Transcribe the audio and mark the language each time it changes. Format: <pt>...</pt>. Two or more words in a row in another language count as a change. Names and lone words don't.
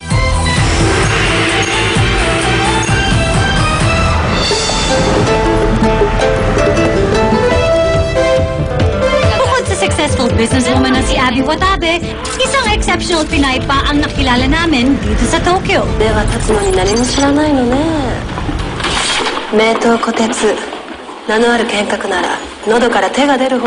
<tl>Bukod sa</tl> <en>successful businesswoman</en> <tl>na si Abby Watabe, isang exceptional Pinay pa ang nakilala namin dito sa Tokyo.</tl> <ja>では立つのに何も知らないのね。名刀虎鉄。名のある剣客なら喉から手が出るほど</ja>